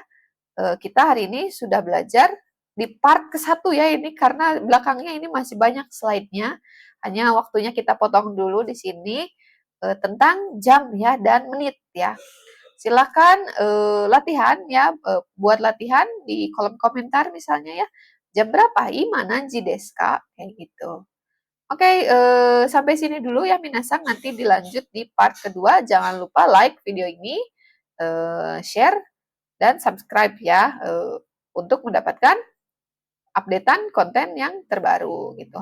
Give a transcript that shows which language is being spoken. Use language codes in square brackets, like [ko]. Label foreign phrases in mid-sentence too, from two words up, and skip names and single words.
[id] Kita hari ini sudah belajar di part ke-1 ya ini karena belakangnya ini masih banyak slide-nya. Hanya waktunya kita potong dulu di sini tentang jam ya dan menit ya. Silakan latihan ya, buat latihan di kolom komentar misalnya ya. Jam berapa? [ja] 今何時ですか? [id] Kayak gitu. Oke, sampai sini dulu ya minasang. Nanti dilanjut di part kedua. Jangan lupa like video ini, share, dan subscribe ya untuk mendapatkan updatean konten yang terbaru gitu.